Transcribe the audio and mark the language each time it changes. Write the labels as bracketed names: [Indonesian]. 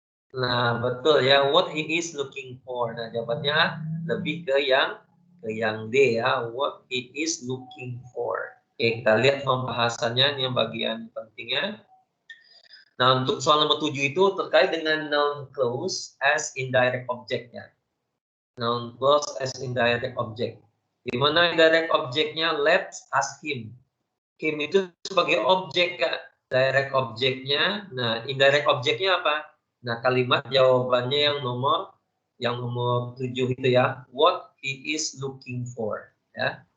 [English] Nah, betul ya, what he is looking for. [Indonesian] Nah, jawabannya lebih ke yang D ya, [English] what he is looking for. [Indonesian] Oke, kita lihat pembahasannya, ini yang bagian pentingnya. Nah, untuk soal nomor 7 itu terkait dengan noun clause as indirect object ya. Noun clause as indirect object. Di mana indirect objeknya [English] let's ask him. [Indonesian] Him itu sebagai objek Kak. Direct objeknya, nah indirect objeknya apa? Nah, kalimat jawabannya yang nomor 7 itu ya. [English] What he is looking for ya.